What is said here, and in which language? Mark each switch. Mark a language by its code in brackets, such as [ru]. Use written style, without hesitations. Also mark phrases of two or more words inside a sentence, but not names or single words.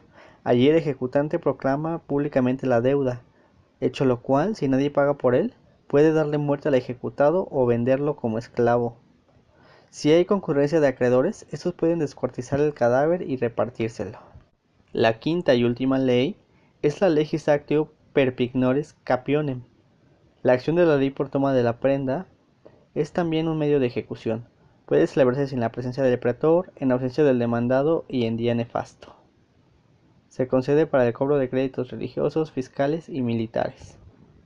[es] Allí el ejecutante proclama públicamente la deuda, hecho lo cual, si nadie paga por él, puede darle muerte al ejecutado o venderlo como esclavo. Si hay concurrencia de acreedores, estos pueden descuartizar el cadáver y repartírselo. La quinta y última ley es la [la] legis actio per pignores capionem. [es] La acción de la ley por toma de la prenda es también un medio de ejecución. Puede celebrarse sin la presencia del pretor, en ausencia del demandado y en día nefasto. Se concede para el cobro de créditos religiosos, fiscales y militares.